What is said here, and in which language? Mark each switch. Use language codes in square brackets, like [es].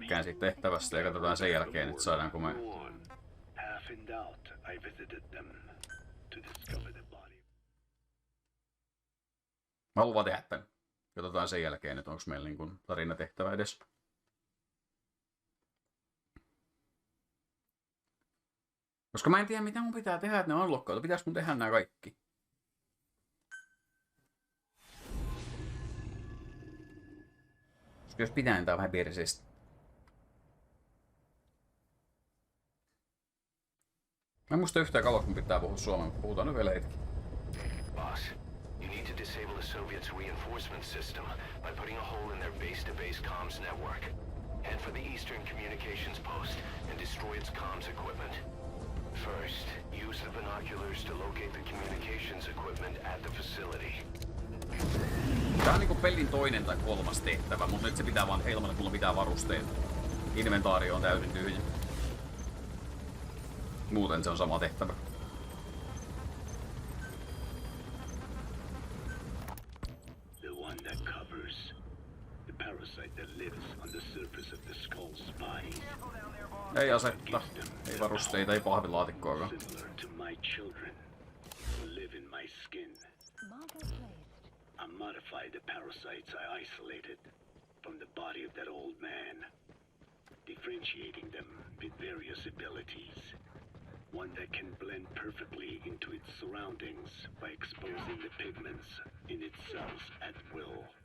[fi] tykkään siitä tehtävästä ja katsotaan sen jälkeen, että saadaanko me... [en] Go on. Half in doubt, I visited them to discover the body. [fi] Mä haluan vaan tehdä tän. Katsotaan sen jälkeen, että onko meillä niin kuin tarinatehtävä edes. Koska mä en tiedä mitä mun pitää tehdä, että ne unlockautuu. Pitäis mun tehdä nää kaikki? Koska jos pitää, niin tää on vähän perseestä. Mä en muista yhtään kauan, kun pitää puhua suomea, mutta puhutaan nyt vielä hetki. [en] Boss, you need to disable the Soviets' reinforcement system by putting a hole in their base-to-base comms network. Head for the Eastern Communications Post and destroy equipment. First, use the binoculars to locate the communications equipment at the facility. [fi] Tää on niinku pelin toinen tai kolmas tehtävä, mutta nyt se pitää vaan ilman, että mulla pitää varusteet. Inventaari on täysin tyhjä. Muuten se on sama tehtävä. [en] The one that covers the parasite that lives on the surface of the skull's spine. [fi] Ei asetta, ei varusteita, ei pahvilaatikkoakaan. [en] Similar to my children who live in my skin. Marker placed. I modified the parasites I isolated from the body of that old man, differentiating them with various abilities. One that can blend perfectly into its surroundings by exposing the pigments in its cells at will.